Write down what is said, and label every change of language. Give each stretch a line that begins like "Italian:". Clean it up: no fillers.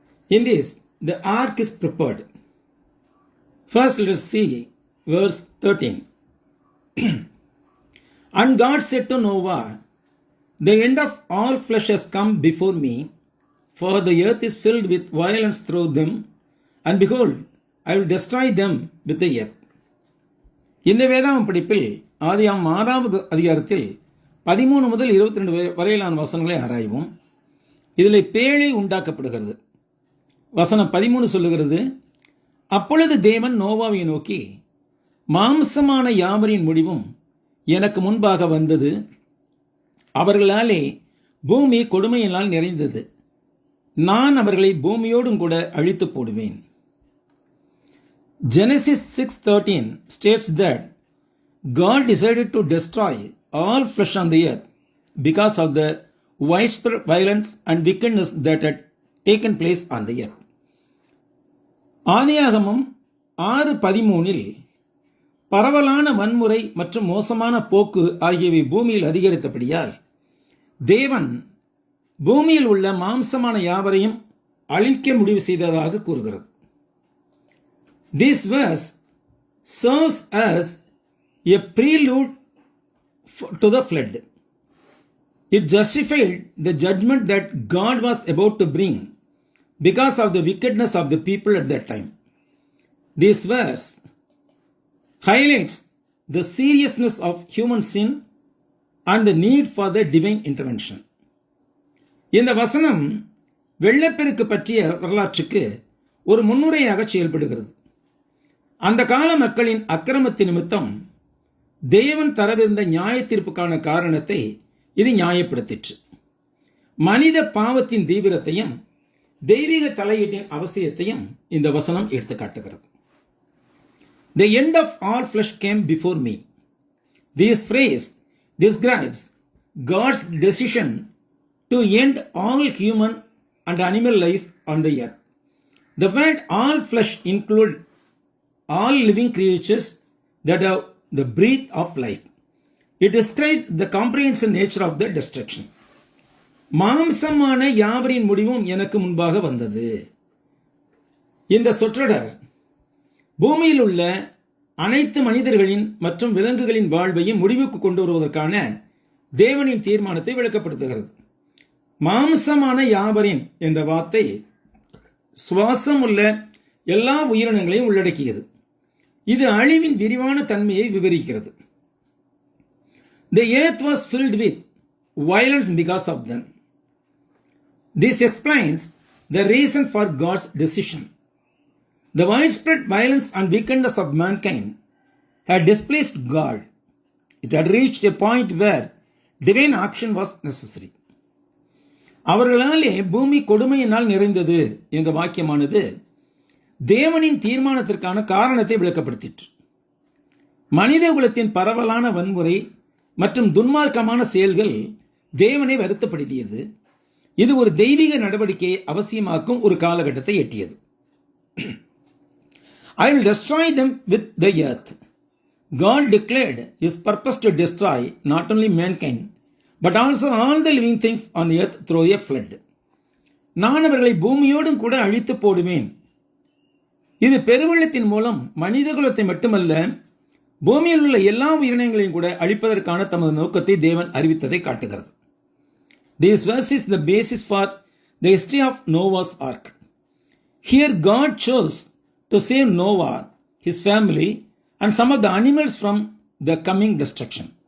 English: In this, the ark is prepared. First, let us see verse 13. And God said to Noah, the end of all flesh has come before me, for the earth is filled with violence through them, and behold, I will destroy them with the earth.
Tamil: இந்த வேதாகம் படிப்பில் ஆதியாகமம் 6வது அதிகாரத்தில் 13 முதல் 22 வரையிலான வசனங்களை ஆராய்வோம். இதில் பேழை உண்டாக்கப்படுகிறது. வசனம் 13 சொல்லுகிறது, அப்பொழுது தேவன் நோவாவை நோக்கி, மாம்சமான யாவரின் முடிவும் எனக்கு முன்பாக வந்தது, அவர்களாலே பூமி கொடுமையினால் நிறைந்தது, நான் அவர்களை பூமியோடும் கூட அழித்து போடுவேன்.
English: Genesis 6:13 states that God decided to destroy all flesh on the earth because of the widespread violence and wickedness that had taken place on the earth.
Tamil: ஆதியாகமம் 6:13 பரவலான வன்முறை மற்றும் மோசமான போக்கு ஆகியவை பூமியில் அதிகரித்தபடியால் தேவன் பூமியில் உள்ள மாம்சமான யாவரையும் அழிக்க முடிவு செய்ததாக கூறுகிறது.
English: This verse serves as a prelude to the flood. It justified the judgment that God was about to bring because of the wickedness of the people at that time. This verse highlights the seriousness of human sin and the need for the divine intervention.
Tamil: இந்த வசனம் வெள்ளப்பெருக்கு பற்றிய வரலாற்றுக்கு ஒரு முன்னுரையாக செயல்படுகிறது. அந்த கால மக்களின் அக்கிரமத்தின் நிமித்தம் தேவன் தரவிருந்த நியாய தீர்ப்புக்கான காரணத்தை இது நியாயப்படுத்திற்று. மனித பாவத்தின் தீவிரத்தையும் தெய்வீக தலையீட்டின் அவசியத்தையும் இந்த வசனம் எடுத்துக்காட்டுகிறது.
English: The end of all flesh came before me. This phrase describes God's decision to end all human and animal life on the earth. The word all flesh includes all living creatures that have the breath of life. It describes the comprehensive nature of the destruction.
Tamil: மாம்சமான யாவரின் முடிவும் எனக்கு முன்பாக வந்தது. இந்த சொற்றொடர் பூமியில் உள்ள அனைத்து மனிதர்களின் மற்றும் விலங்குகளின் வாழ்வையும் முடிவுக்கு கொண்டு வருவதற்கான தேவனின் தீர்மானத்தை விளக்கப்படுத்துகிறது. மாம்சமான யாவரின் என்ற வார்த்தை சுவாசம் உள்ள எல்லா உயிரினங்களையும் உள்ளடக்கியது. இது அழிவின் விரிவான தன்மையை விவரிக்கிறது.
English: The earth was filled with violence because of them. This explains the reason for God's decision. The widespread violence and wickedness of mankind had displeased God. It had reached a point where divine action was necessary.
Tamil: அவர்களாலே பூமி கொடுமையினால் நிறைந்தது என்ற வாக்கியமானது தேவனின் தீர்மானத்திற்கான காரணத்தை விளக்கப்படுத்திற்று. மனித குலத்தின் பரவலான வன்முறை மற்றும் துன்மார்க்கமான செயல்கள் தேவனை வருத்தப்படுத்தியது. இது ஒரு தெய்வீக நடவடிக்கையை அவசியமாக்கும் ஒரு காலகட்டத்தை எட்டியது.
English: I will destroy them with the earth. God declared his purpose to destroy not only mankind, but also all the living things on the earth through a flood.
Tamil: நான் அவர்களை பூமியோடும் கூட அழித்து போடுவேன். இது பெருவெள்ளத்தின் மூலம் மனித குலத்தை மட்டுமல்ல, பூமியில் உள்ள எல்லா உயிரினங்களையும் கூட அழிப்பதற்கான தமது நோக்கத்தை தேவன் அறிவித்ததை காட்டுகிறது.
English: This verse is the basis for the history of Noah's Ark. Here God chose to save Noah, his family, and some of the animals from the coming destruction.